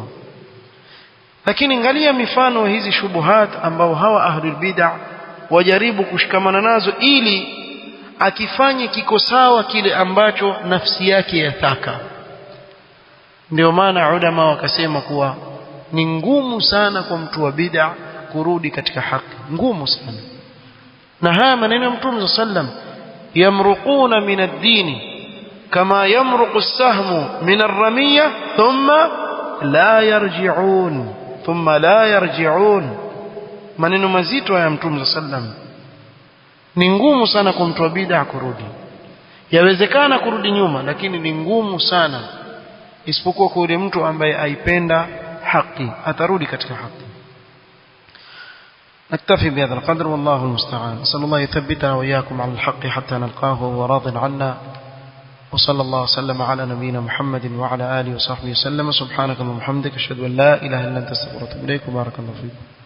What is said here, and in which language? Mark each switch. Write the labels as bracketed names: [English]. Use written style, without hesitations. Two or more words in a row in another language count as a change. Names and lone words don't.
[Swahili] Lakini angalia mifano hizi shubuhat ambao hawa [Arabic] أهل البدعة [Swahili] wajaribu kushikamana nazo ili akifanye kiko sawa kile ambacho nafsi yake yataka. Ndio maana ulama wakasema kuwa ni ngumu sana kwa mtu wa bid'ah kurudi katika haki, ngumu sana. Na haya maneno ya Mtume sallam, [Arabic] يمرقون من الدين [Swahili] kama [Arabic] يمرق السهم من الرمية ثم لا يرجعون, [Swahili] maneno mazito ya Mtume sallam. Ni ngumu sana kwa mtu wa bid'ah kurudi. Yawezekana kurudi nyuma, lakini ni ngumu sana, isipokuwa kwa yule mtu ambaye aipenda haki atarudi katika haki. [Arabic] نكتفي بهذا القدر والله المستعان. أسأل الله يثبتنا وإياكم على الحق حتى نلقاه وهو راض عنا. وصلى الله وسلم على نبينا محمد وعلى آله وصحبه وسلم. سبحانك اللهم وبحمدك أشهد أن لا إله إلا أنت أستغفرك وأتوب إليك. بارك الله فيكم.